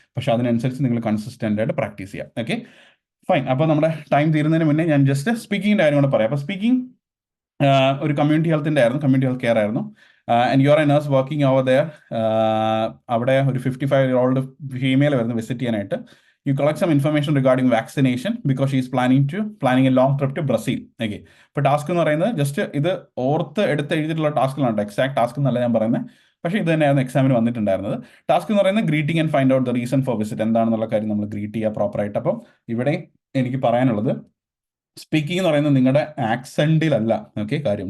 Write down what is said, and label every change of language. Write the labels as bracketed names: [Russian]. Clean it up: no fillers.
[Malayalam] പക്ഷേ അതിനനുസരിച്ച് നിങ്ങൾ കൺസിസ്റ്റൻ്റ് ആയിട്ട് പ്രാക്ടീസ് ചെയ്യാം. Okay, fine. അപ്പോൾ നമ്മുടെ ടൈം തീരുന്നതിന് മുന്നേ ഞാൻ ജസ്റ്റ് സ്പീക്കിങ്ങിൻ്റെ കാര്യം കൂടെ പറയാം. അപ്പോൾ സ്പീക്കിംഗ് ഒരു കമ്മ്യൂണിറ്റി ഹെൽത്തിൻ്റെ ആയിരുന്നു, കമ്മ്യൂണിറ്റി ഹെൽത്ത് കെയർ ആയിരുന്നു. [English] And you are a nurse working over there. [Malayalam] അവിടെ ഒരു 55-year-old ഫീമെയിൽ വരുന്നു വിസിറ്റ് ചെയ്യാനായിട്ട്. [English] You collect some information regarding vaccination because she is planning a long trip to Brazil. [Malayalam] Okay, ഇപ്പോൾ task എന്ന് പറയുന്നത് just ഇത് ഓർത്ത് എഴുതിയിട്ടുള്ള ടാസ്കുകളാണ്, എക്സാക്ട് ടാസ്ക് എന്നല്ല ഞാൻ പറയുന്നത്. പക്ഷേ ഇത് തന്നെയായിരുന്നു എക്സാമിന് വന്നിട്ടുണ്ടായിരുന്നത്. ടാസ്ക് എന്ന് പറയുന്നത് [English] greeting and find out the reason for visit, [Malayalam] എന്താണെന്നുള്ള കാര്യം നമ്മൾ ഗ്രീറ്റ് ചെയ്യുക പ്രോപ്പറായിട്ട്. അപ്പം ഇവിടെ എനിക്ക് പറയാനുള്ളത്, സ്പീക്കിംഗ് എന്ന് പറയുന്നത് നിങ്ങളുടെ ആക്സെൻറ്റിലല്ല ഓക്കെ കാര്യം.